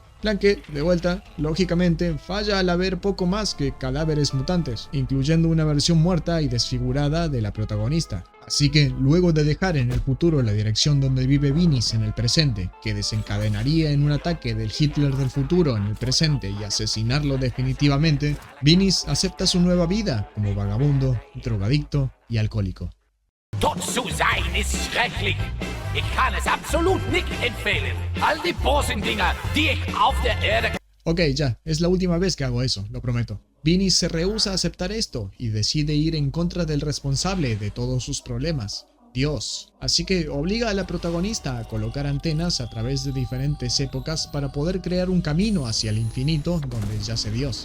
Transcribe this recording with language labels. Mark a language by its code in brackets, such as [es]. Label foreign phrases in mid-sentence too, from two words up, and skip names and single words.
[es] Plan que, de vuelta, lógicamente, falla al haber poco más que cadáveres mutantes, incluyendo una versión muerta y desfigurada de la protagonista. Así que, luego de dejar en el futuro la dirección donde vive Vinny en el presente, que desencadenaría en un ataque del Hitler del futuro en el presente y asesinarlo definitivamente, Vinny acepta su nueva vida como vagabundo, drogadicto y alcohólico. [de] Tot zu sein ist schrecklich. Ich kann es absolut nicht empfehlen. All die bösen Dinger, die ich auf der Erde... [es] Ok, ya, es la última vez que hago eso, lo prometo. Vinny se rehúsa a aceptar esto y decide ir en contra del responsable de todos sus problemas, Dios. Así que obliga a la protagonista a colocar antenas a través de diferentes épocas para poder crear un camino hacia el infinito donde yace Dios.